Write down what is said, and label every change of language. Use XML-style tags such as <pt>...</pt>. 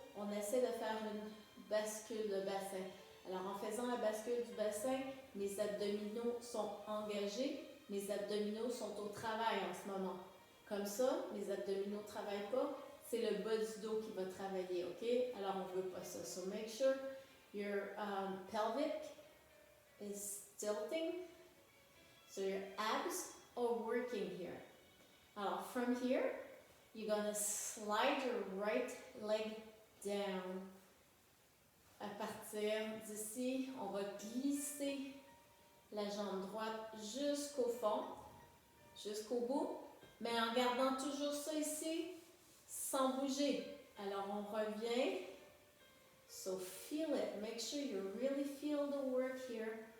<fr>On essaie de faire une bascule de bassin. Alors, en faisant la bascule du bassin, mes abdominaux sont engagés. Mes abdominaux sont au travail en ce moment. Comme ça, mes abdominaux ne travaillent pas. C'est le bas du dos qui va travailler, OK? Alors, on ne veut pas ça.</fr> <en>So, make sure your pelvic is tilting. So, your abs are working here. Alors, from here, you're going to slide your right leg down.</en> <fr>À partir d'ici, on va glisser la jambe droite jusqu'au fond, jusqu'au bout, mais en gardant toujours ça ici, sans bouger. Alors, on revient.</fr> <en>So, feel it. Make sure you really feel the work here.</en>